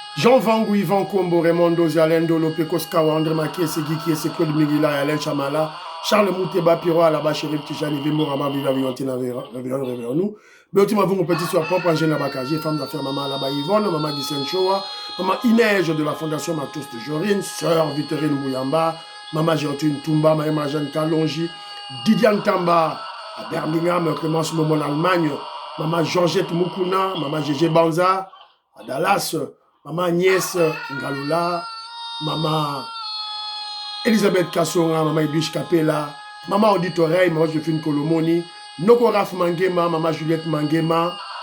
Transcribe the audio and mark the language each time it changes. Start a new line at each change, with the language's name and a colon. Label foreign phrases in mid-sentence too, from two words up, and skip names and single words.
French: Jean Vangu, Yvan Kombo, Raymond Zalendo, Lopekos Kawa, André Makiese, Guikiese, Claude Miguila, Alain Chamala, Charles Mouteba, Piro, Alaba, Chérif Tijani, Vimo, Rama, Viva, Vivantina, Réveillon, nous. Beauty Mavou, mon petit soir propre, Angèle Bakaji, femme d'affaires, Maman Alaba Yvonne, Maman Gissen Choa, Maman Inège de la Fondation Matos de Jorine, Sœur Victorine Mouyamba, Maman Gertrude Toumba, Maman Jeanne Kalonji, Didiane Tamba, à Birmingham, Clémence Momo en Allemagne, Maman Georgette Moukouna, Maman Gégé Banza, à Dallas, Maman Agnès Ngalula, Maman Elisabeth Kassonga, Maman Edwige Capella, Maman Odite Oreille, Maman Josephine Kolomoni, Noko Raf Mangema, Maman Juliette Mangema,